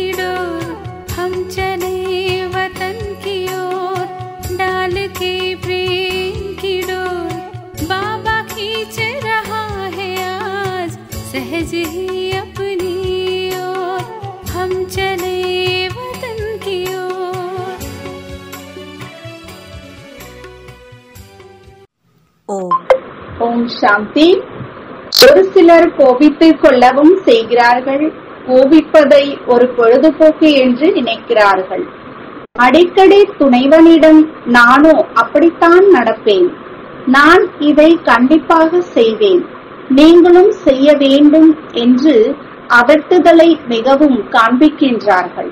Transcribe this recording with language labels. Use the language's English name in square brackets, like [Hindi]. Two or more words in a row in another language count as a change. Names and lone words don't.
[Hindi] डोर, हम चले वतन की ओर डाल के प्रेम की डोर, बाबा खींच रहा है आज सहज ही अपनी ओर, हम चले वतन की ओर। [Tamil] ஓம் சாந்தி. ஒரு சிலர் கோபித்துக் கொள்ளவும் செய்கிறார்கள், கோபிப்பதை ஒரு பொழுதுபோக்கு என்று நினைக்கிறார்கள். அடிக்கடி துணைவனிடம் நானோ அப்படித்தான் நடப்பேன், நான் இதை கண்டிப்பாக செய்வேன், நீங்களும் செய்ய வேண்டும் என்று அதட்டுதலை மிகவும் காண்பிக்கின்றார்கள்.